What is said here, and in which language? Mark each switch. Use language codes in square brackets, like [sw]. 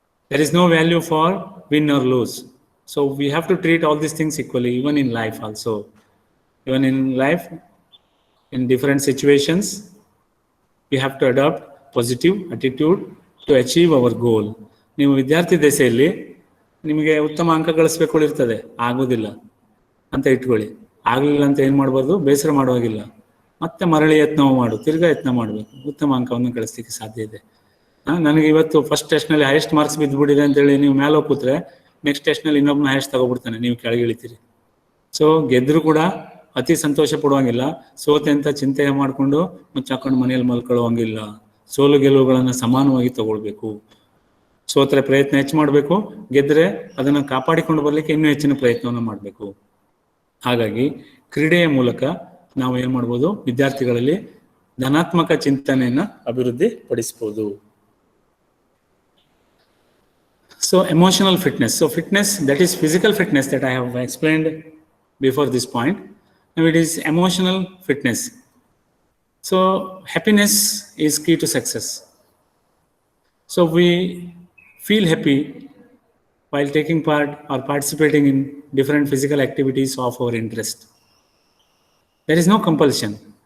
[en] There is no value for win or lose. So we have to treat all these things equally, even in life also. Even in life, in different situations, we have to adopt positive attitude to achieve our goal. [kn] ನೀವು ವಿದ್ಯಾರ್ಥಿ ದೆಸೆಯಲ್ಲಿ ನಿಮಗೆ ಉತ್ತಮ ಅಂಕ ಗಳಿಸ್ಬೇಕು ಇರ್ತದೆ, ಆಗೋದಿಲ್ಲ ಅಂತ ಇಟ್ಕೊಳ್ಳಿ. ಆಗಲಿಲ್ಲ ಅಂತ ಏನು ಮಾಡಬಾರ್ದು, ಬೇಸರ ಮಾಡುವಾಗಿಲ್ಲ. ಮತ್ತೆ ಮರಳಿ ತಿರ್ಗಾ ಯತ್ನ ಮಾಡಬೇಕು. ಉತ್ತಮ ಅಂಕವನ್ನು ಗಳಿಸ್ಲಿಕ್ಕೆ ಸಾಧ್ಯ ಇದೆ. ನನಗೆ ಇವತ್ತು ಫಸ್ಟ್ ಟೆಸ್ಟ್ನಲ್ಲಿ [en] highest marks [kn] ಬಿದ್ದುಬಿಟ್ಟಿದೆ ಅಂತೇಳಿ ನೀವು ಮೇಲೆ ಹೋಗಿ ಕೂತ್ರೆ ನೆಕ್ಸ್ಟ್ ಟೆಸ್ಟ್ನಲ್ಲಿ ಇನ್ನೊಬ್ಬನ ಹೈಯೆಸ್ಟ್ ತಗೊಬಿಡ್ತಾನೆ, ನೀವು ಕೆಳಗೆ ಇಳಿತೀರಿ. ಸೊ ಗೆದ್ದರೂ ಕೂಡ ಅತಿ ಸಂತೋಷ ಪಡುವಂಗಿಲ್ಲ, ಸೋತೆ ಅಂತ ಚಿಂತೆ ಮಾಡಿಕೊಂಡು ಮುಚ್ಚಾಕೊಂಡು ಮನೆಯಲ್ಲಿ ಮಲ್ಕೊಳ್ಳುವಂಗಿಲ್ಲ. ಸೋಲು ಗೆಲುವುಗಳನ್ನು ಸಮಾನವಾಗಿ ತಗೊಳ್ಬೇಕು. ಸೋತ್ರೆ ಪ್ರಯತ್ನ ಹೆಚ್ಚು ಮಾಡಬೇಕು, ಗೆದ್ದರೆ ಅದನ್ನು ಕಾಪಾಡಿಕೊಂಡು ಬರಲಿಕ್ಕೆ ಇನ್ನೂ ಹೆಚ್ಚಿನ ಪ್ರಯತ್ನವನ್ನು ಮಾಡಬೇಕು. ಹಾಗಾಗಿ ಕ್ರೀಡೆಯ ಮೂಲಕ ನಾವು ಏನು ಮಾಡ್ಬೋದು, ವಿದ್ಯಾರ್ಥಿಗಳಲ್ಲಿ ಧನಾತ್ಮಕ ಚಿಂತನೆಯನ್ನು ಅಭಿವೃದ್ಧಿ ಪಡಿಸ್ಬೋದು. [en] So emotional fitness. So fitness, that is physical fitness that I have explained before this point. Now it is emotional fitness. So happiness is key to success. So we feel happy while taking part or participating in different physical activities of our interest. There is no compulsion.